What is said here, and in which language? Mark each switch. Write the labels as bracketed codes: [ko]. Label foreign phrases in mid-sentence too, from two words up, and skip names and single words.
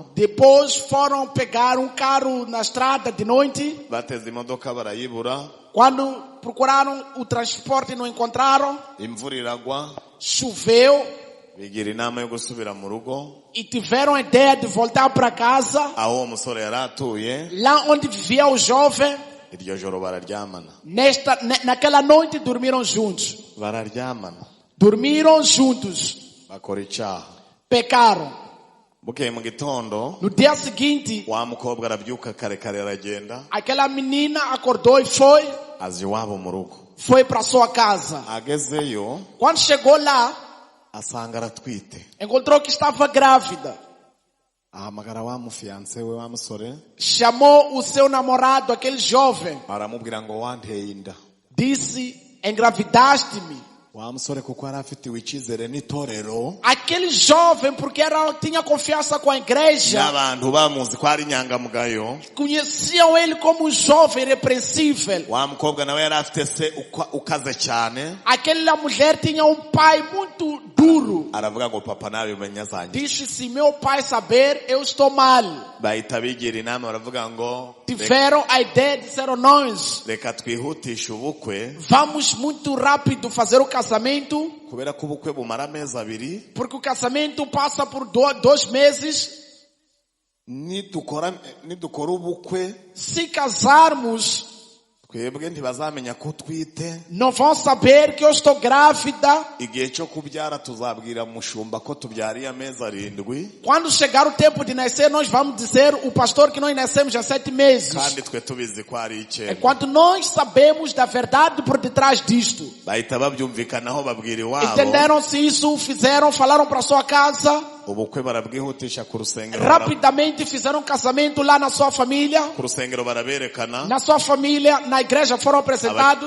[pt] Depois foram pegar carro na estrada de noite. [rw] Bateze imodoka barayibura. [pt] Quando procuraram o transporte não encontraram. [rw] Imvura iragwa. [pt] Choveu. [rw] Bigira inama yo gusubira mu rugo. [pt] E tiveram a ideia de voltar para casa. [rw] Aho umusore yari atuye. [pt] Lá onde vivia o jovem. [rw] Iryo joro bararyamana. [pt] Naquela noite dormiram juntos. [rw] Bararyamana. [pt] Dormiram juntos. [rw] Bakora icyaha. [pt] Pecaram. [rw] Bukeye mu gitondo. [pt] No dia seguinte. [rw] Wa mukobwa arabyuka kare kare aragenda. [pt] Aquela menina acordou e foi. [rw] Azi iwabo mu rugo. [pt] Foi para sua casa. [rw] Agezeyo. [pt] Quando chegou lá. [rw] Asanga aratwite. [pt] Encontrou que estava grávida. [rw] Ahamagara wa mufiance we wa musore. [pt] Chamou o seu namorado, aquele jovem. [rw] Aramubwira ngo wanteye inda. [pt] Disse, engravidaste-me. [rw] Wa musore kuko arafitiwe icyizere n'itorero. [pt] Aquele jovem, porque tinha confiança com a igreja. [rw] N'abantu bamuzi ko ari inyangamugayo. [pt] Conheciam ele como um jovem irrepreensível. [rw] Wa mukobwa nawe yari afite se ukaze cyane. [pt] Aquela mulher tinha pai muito duro. [rw] Aravuga ngo papa nawe umenya zanjye. [pt] Disse, se meu pai saber, eu estou mal. [rw] Bahita bigira inama baravuga ngo [pt] tiveram a ideia de ser nós. [rw] Reka twihutisha ubukwe. [pt] Vamos muito rápido fazer o casamento. [rw] Kubera ko ubukwe bumara amezi abiri. [pt] Porque o casamento passa por 2 meses. [rw] Nidukora ubukwe. [pt] Se casarmos, [rw] twebwe ntibazamenya ko twite. [pt] Não vão saber que eu estou grávida. [rw] Igihe cyo kubyara tuzabwira mushumba ko tubyariye amezi 7. [pt] Quando chegar o tempo de nascer, nós vamos dizer o pastor que nós nascemos há 7 meses. [rw] Kandi twe tubizi ko ari 9. [pt] Enquanto nós sabemos da verdade por detrás disto. [rw] Bahita babyumvikanaho babwira iwabo. [pt] Entenderam-se isso, falaram para sua casa. [rw] Ubukwe barabwihutisha ku rusengero. [pt] Rapidamente fizeram um casamento lá na sua família. [rw] Ku rusengero baraberekana. [pt] Na sua família, na igreja foram apresentados.